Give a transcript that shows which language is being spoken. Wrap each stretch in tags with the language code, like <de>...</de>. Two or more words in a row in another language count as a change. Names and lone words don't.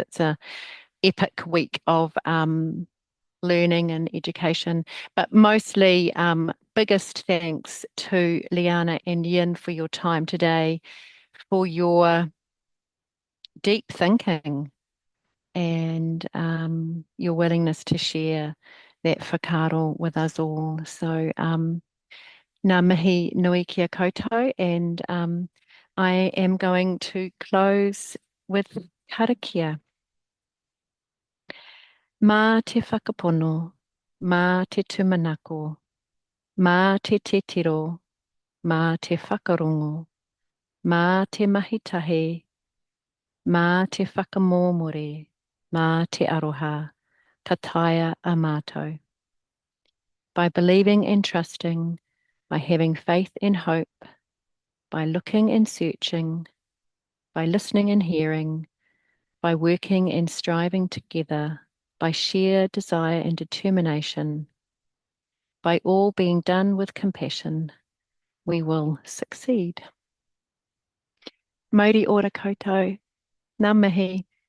<en>It's a epic week of learning and education, but mostly biggest thanks to Liana and Yin for your time today, for your deep thinking and your willingness to share that whakaaro with us all.</en> <mi>So ngā mihi nui kia koutou,</mi> <en>and I am going to close with karakia.</en> <mi>Mā te whakapono, mā te tumanako, mā te tiro, mā te whakarongo, mā te mahitahe, mā te whakamōmore, mā te aroha, ka taea a mātou.</mi> <en>By believing and trusting, by having faith and hope, by looking and searching, by listening and hearing, by working and striving together, by sheer desire and determination, by all being done with compassion, we will succeed.</en> <mi>Mauri ora koutou, ngā mihi.</mi>